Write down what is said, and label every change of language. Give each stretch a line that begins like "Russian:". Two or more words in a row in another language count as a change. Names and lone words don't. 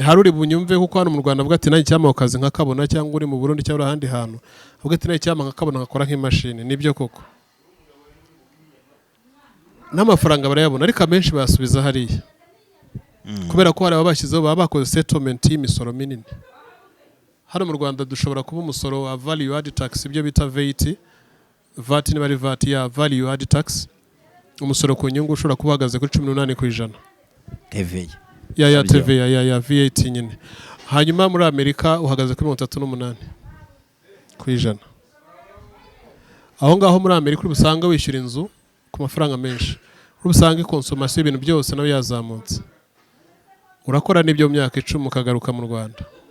Kinyarwanda: hari uri bunyumve kuko hano mu Rwanda avuga ati nanjye cyama akazi nkakabona cyangwa uri mu Burundi cyangwa ahandi hantu avuga ati nanjye cyama nkakabona nkakora nk'imashini nibyo koko n'amafaranga barayabona ariko amenshi basubiza hariya kubera ko hari abashyizeho baba bakoze settlement y'imisoro minini hano mu Rwanda dushobora kuba umusoro wa
English: value added tax
Kinyarwanda: ibyo bita VAT ni bari VAT ya
English: value added tax
Kinyarwanda: umusoro ku nyungu ushobora kuba uhagaze kuri 18% TVA ya TVA ya VAT nyine hanyuma muri Amerika uhagaze kuri 38% aho ngaho muri Amerika uri busanga wishyura inzu ku mafaranga menshi uri busanga consommation y'ibintu byose nawe yazamutse urakora n'ibyo myaka 10 ukagaruka mu Rwanda